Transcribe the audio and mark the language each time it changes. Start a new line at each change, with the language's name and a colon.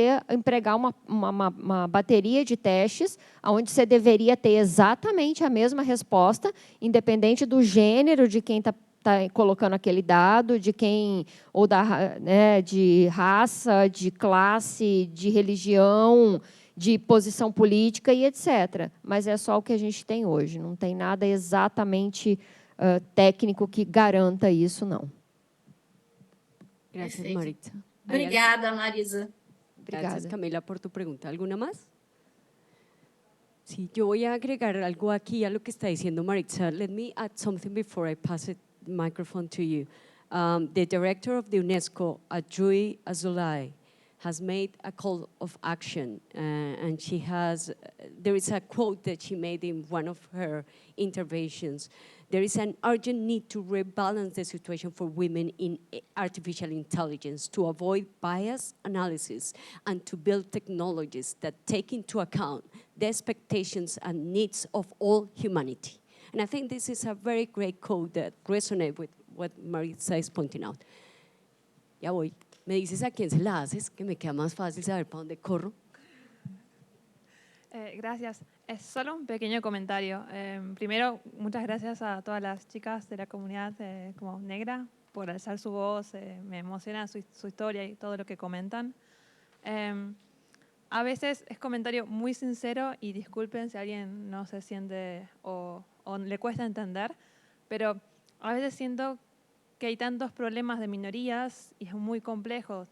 Portuguese: empregar uma bateria de testes, onde você deveria ter exatamente a mesma resposta, independente do gênero de quem está colocando aquele dado, de quem, ou de raça, de classe, de religião, de posição política e etc. Mas é só o que a gente tem hoje, não tem nada exatamente técnico que garanta isso, não.
Spanish: Gracias,
Portuguese: Perfeito. Maritza. Obrigada, Marisa.
Spanish: Gracias, Camila, por tu pregunta. ¿Alguna más? Sí, yo voy a agregar algo aquí a lo que está diciendo Maritza.
English: Let me add something before I pass the microphone to you. The director of the UNESCO, Alba Avila-Bernal, has made a call of action, and there is a quote that she made in one of her interventions. There is an urgent need to rebalance the situation for women in artificial intelligence, to avoid bias analysis, and to build technologies that take into account the expectations and needs of all humanity. And I think this is a very great quote that resonates with what Maritza is pointing out.
Spanish: Ya voy. ¿Me dices a quién se la haces? Que me queda más fácil saber para dónde corro. Gracias. Es solo un pequeño comentario. Primero, muchas gracias a todas las chicas de la comunidad como negra por alzar su voz. Me emociona su historia y todo lo que comentan. A veces es comentario muy sincero y disculpen si alguien no se siente o le cuesta entender, pero a veces siento que hay tantos problemas de minorías y es muy complejo.